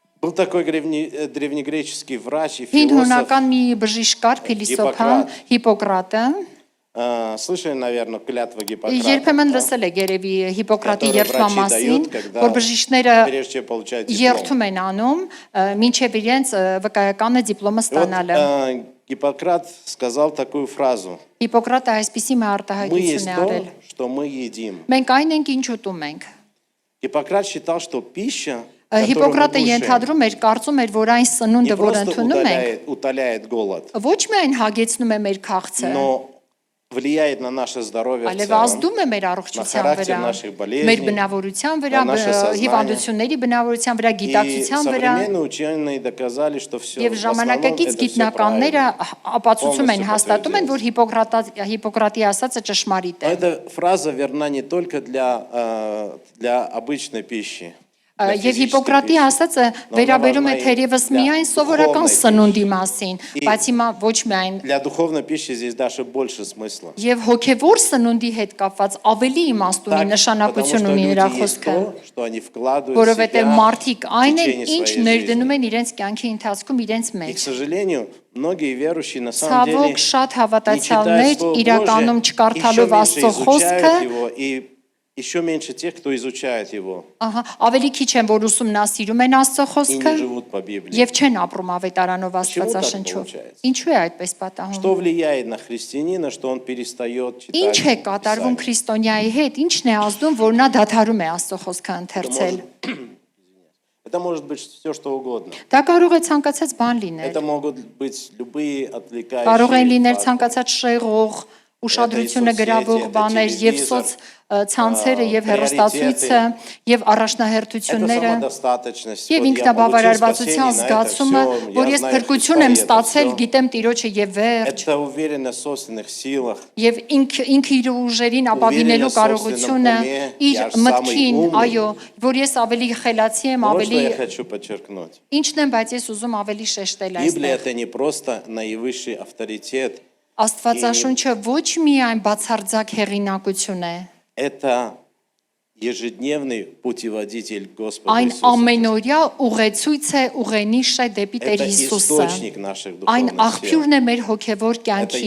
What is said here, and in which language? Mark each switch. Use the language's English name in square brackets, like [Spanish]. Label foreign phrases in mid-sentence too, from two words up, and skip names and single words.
[Russian] Был такой древнегреческий врач и [Armenian] Հին [Russian] философ. [Armenian] հունական մի բժիշկ փիլիսոփան Հիպոկրատը [Russian] Слышали, наверное, клятва Гиппократа, [Armenian] երբեմն լսել է երևի Հիպոկրատի երդվա մասին, որ бժիշկները [Russian] прежде чем получать диплом. [Armenian] երդում են անում, մինչև իրենց վկայականը դիպլոմը [Russian] И вот, [Armenian] ստանալը։ [Russian] Гиппократ сказал такую фразу: [Armenian] Հիպոկրատը այսպիսի մի [Russian] «Мы [Armenian] արտահայտություն [Russian] есть [Armenian] է [Russian] то, [Armenian] արել։ [Russian] что мы едим». [Armenian] Մենք այն ենք, ինչ ուտում ենք։ [Russian] Гиппократ считал, что пища, которую мы [Armenian] Հիպոկրատը [Russian] кушаем, [Armenian] ենթադրում էր, կարծում էր, որ այն [Russian] не [Armenian] սնունդը, որ [Russian] просто [Armenian] ընդունում ենք, [Russian] утоляет голод, [Armenian] ոչ միայն հագեցնում է մեր քաղցը, [Russian] но влияет на наше здоровье в [Armenian] այլև [Russian] целом, [Armenian] ազդում է մեր [Russian] на [Armenian] առողջության [Russian] характер [Armenian] վրա, [Russian] наших [Armenian] մեր [Russian] болезней. [Armenian] բնավորության վրա, [Russian] на наше сознание. [Armenian] հիվանդությունների բնավորության վրա, [Russian] И [Armenian] գիտակցության վրա, [Russian] современные ученые доказали, что все [Armenian] եւ [Russian] в основном [Armenian] ժամանակակից [Russian] это все [Armenian] գիտնականները [Russian] правильно. [Armenian] ապացուցում են, [Russian] Полностью [Armenian] հաստատում են, որ Հիպոկրատի ասածը ճշմարիտ [Russian] Но [Armenian] է։ [Russian] эта фраза верна не только для обычной пищи. [Armenian] Եվ Հիպոկրատի ասածը վերաբերում է թերևս միայն սովորական սնունդի մասին, բայց հիմա ոչ միայն [Russian] Для духовной пищи здесь даже больше смысла. [Armenian] եւ հոգեվոր սնունդի հետ կապված ավելի իմաստ ունի, [Russian] Потому [Armenian] նշանակություն [Russian] что [Armenian] ունի [Russian] люди [Armenian] նրա [Russian] есть [Armenian] խոսքը, [Russian] то, что они вкладывают в [Armenian] որովհետեւ [Russian] себя [Armenian] մարդիկ [Russian] в [Armenian] այն են, [Russian] течение [Armenian] ինչ [Russian] своей [Armenian] ներդնում [Russian] жизни. [Armenian] են իրենց կյանքի ընթացքում իրենց [Russian] И, к [Armenian] մեջ։ [Russian] сожалению, многие верующие на самом деле [Armenian] Ցավոք շատ [Russian] не [Armenian] հավատացյալներ [Russian] читают Слово [Armenian] իրականում [Russian] Божие, еще [Armenian] չկարդալով [Russian] меньше [Armenian] Աստծո խոսքը, [Russian] изучают его, и еще меньше тех, кто изучает его [Armenian] ահա, ավելի քիչ են որ ուսումնասիրում են Աստծո [Russian] и [Armenian] խոսքը [Russian] не живут по Библии. [Armenian] եւ չեն ապրում ավետարանով [Russian] Почему так [Armenian] Աստվածաշնչով։ [Russian] получается? [Armenian] Ինչու է այդպես պատահում։ [Russian] Что влияет на христианина, что он перестает читать [Armenian] Ինչ է կատարվում [Russian] Писание? [Armenian] քրիստոնյայի հետ, ինչն է ազդում, որ նա դադարում է Աստծո խոսքը ընթերցել։ [Russian] Это может быть все, что угодно. [Armenian] Դա կարող է ցանկացած բան լինել։ [Russian] Это могут быть любые [Armenian] Կարող են [Russian] отвлекающие [Armenian] լինել [Russian] факторы. [Armenian] ցանկացած շեղող, ուշադրությունը գրավող բաներ եւ սոց ցանցերը եւ հեռուստացույցը եւ [Russian] Это [Armenian] առաջնահերթությունները [Russian] самодостаточность. [Armenian] եւ [Russian] Вот я [Armenian] ինքնաբավարարվածության [Russian] получил спасение, на это [Armenian] զգացումը, [Russian] всё, [Armenian] որ [Russian] я [Armenian] ես [Russian] знаю [Armenian] փրկություն եմ [Russian] Христа, и это [Armenian] ստացել, [Russian] всё. [Armenian] գիտեմ Տիրոջը եւ վերջ [Russian] Это уверенность в собственных силах. [Armenian] եւ ինքը իր ուժերին ապավինելու կարողությունը իր մտքին, այո, որ ես ավելի խելացի եմ, [Russian] Вот что [Armenian] ավելի [Russian] я хочу подчеркнуть. [Armenian] ինչն եմ, բայց ես ուզում ավելի շեշտել [Russian] Библия [Armenian] այստեղ։ [Russian] это не просто наивысший авторитет, [Armenian] Աստվածաշունչը ոչ միայն բացարձակ հեղինակություն է, [Russian] это ежедневный путеводитель Господа [Armenian] այն [Russian] Иисуса Христа. [Armenian] ամենօրյա ուղեցույց է, ուղենիշ է դեպի Տեր [Russian] Это [Armenian] Հիսուսը։ [Russian] источник наших [Armenian] Այն [Russian] духовных сил. [Armenian] աղբյուրն է մեր հոգևոր [Russian] Это [Armenian] կյանքի։